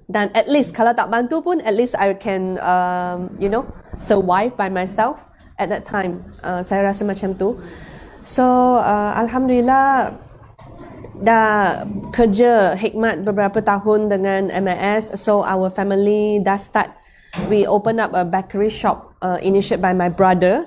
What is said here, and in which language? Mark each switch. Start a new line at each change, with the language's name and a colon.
English: Dan at least
Malay: kalau tak bantu pun,
English: at least I can survive by myself at that time.
Malay: Saya rasa macam tu. So Alhamdulillah, dah kerja hikmat beberapa tahun dengan MIS.
English: So our family dah start, we open up a bakery shop initiated by my brother.